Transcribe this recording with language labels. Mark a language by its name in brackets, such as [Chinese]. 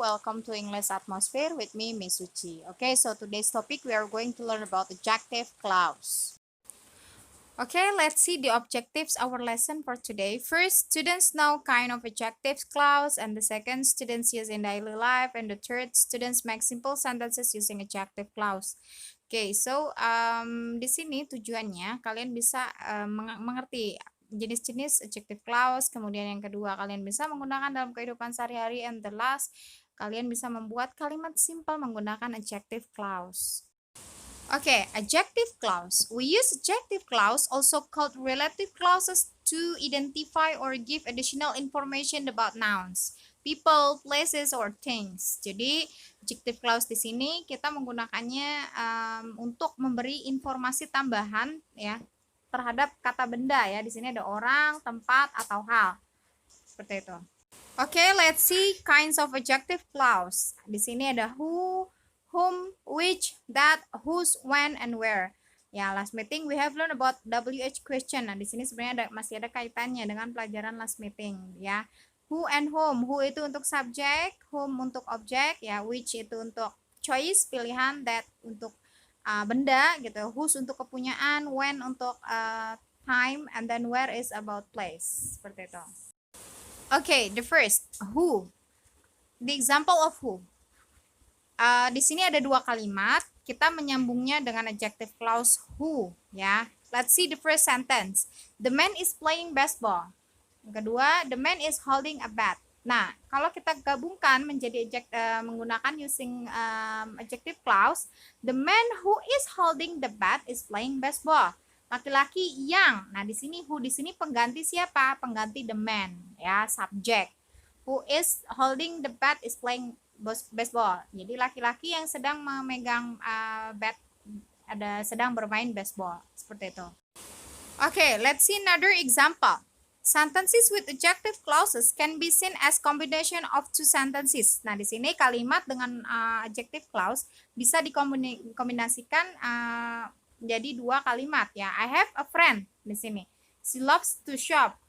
[English] Welcome to English Atmosphere with me, Miss Suci. Okay, so today's topic we are going to learn about adjective clause. Okay, let's see the objectives our lesson for today. First, students know kind of adjectives clause, and the second, students use in daily life, and the third, students make simple sentences using adjective clause. [Indonesian] Okay, so di sini tujuannya kalian bisa mengerti jenis-jenis adjective clause, kemudian yang kedua kalian bisa menggunakan dalam kehidupan sehari-hari, [English] and the last [Indonesian] kalian bisa membuat kalimat simple menggunakan adjective clause. [English] Okay, adjective clause. We use adjective clause, also called relative clauses, to identify or give additional information about nouns, people, places, or things. [Indonesian] Jadi, adjective clause di sini kita menggunakannya untuk memberi informasi tambahan ya terhadap kata benda ya. Di sini ada orang, tempat, atau hal. Seperti itu. [English] Okay, let's see kinds of adjective clause. [Indonesian] Di sini ada who, whom, which, that, whose, when, and where. [English] Ya, last meeting we have learned about WH question. [Indonesian] Nah, di sini sebenarnya masih ada kaitannya dengan pelajaran [English] last meeting [Indonesian] ya. [English] Who and whom. [Indonesian] Who itu untuk subjek, whom untuk objek, ya, which itu untuk choice, pilihan, that untuk benda gitu, whose untuk kepunyaan, when untuk time, [English] and then where is about place. [Indonesian] Seperti itu. [English] Okay, the first, who. The example of who. [Indonesian] Di sini ada dua kalimat, kita menyambungnya dengan adjective clause who, ya. [English] Let's see the first sentence. The man is playing baseball. [Indonesian] Yang kedua, [English] the man is holding a bat. [Indonesian] Nah, kalau kita gabungkan menjadi menggunakan [English] using adjective clause, the man who is holding the bat is playing baseball. [Indonesian] Laki-laki yang. Nah, di sini who di sini pengganti siapa? Pengganti the man, ya, subject. [English] Who is holding the bat is playing baseball. [Indonesian] Jadi laki-laki yang sedang memegang bat sedang bermain baseball. Seperti itu. [English] Okay, let's see another example. Sentences with adjective clauses can be seen as combination of two sentences. [Indonesian] Nah, di sini kalimat dengan adjective clause bisa dikombinasikan jadi dua kalimat ya. [English] I have a friend [Indonesian] di sini. [English] She loves to shop.